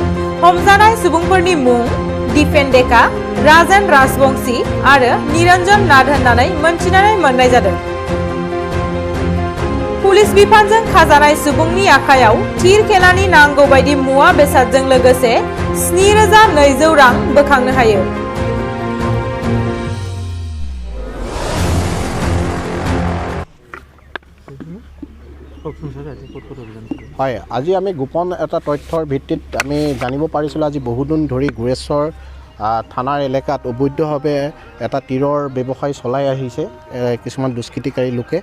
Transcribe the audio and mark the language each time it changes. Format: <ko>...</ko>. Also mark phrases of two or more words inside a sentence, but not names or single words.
<brx>हमजानाय सुबुंफोरनि मुं दिपेन डेका, राजेन राजबंशी आरो निरंजन नाथ होननानै मोनथिनानै मोननाय जादों। पुलिस बिफानजों खाजानाय सुबुंनि आखायाव तीर खेलानि नांगौ बायदि मुवा बेसादजों लोगोसे 7200 रां बोखांनो हायो।</brx> <as>হয়, আজি আমি গোপন এটা তথ্যৰ ভিত্তিত আমি জানিব পাৰিছিলোঁ আজি বহুদিন ধৰি গুৰেশ্বৰ থানাৰ এলেকাত অবৈধভাৱে এটা তীৰৰ ব্যৱসায় চলাই আহিছে কিছুমান দুষ্কৃতিকাৰী লোকে।</as>